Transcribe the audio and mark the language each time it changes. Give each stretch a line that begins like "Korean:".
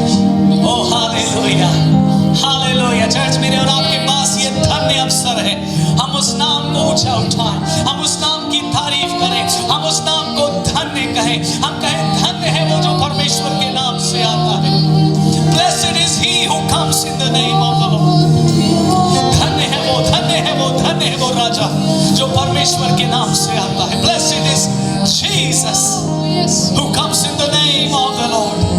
Hindi: ओ hallelujah, hallelujah. Church, मेरे और आपके पास ये धन्य अवसर है, हम उस नाम को ऊंचा उठाएं, हम उस नाम की तारीफ करें, हम उस नाम को धन्य कहें। हम कहें धन्य है वो जो परमेश्वर के नाम से आता है।
English: Blessed is he who comes in the name of the Lord.
Hindi: धन्य है वो, धन्य है वो, धन्य है वो राजा जो परमेश्वर के नाम से आता है।
English: Blessed is Jesus who comes in the name of the Lord.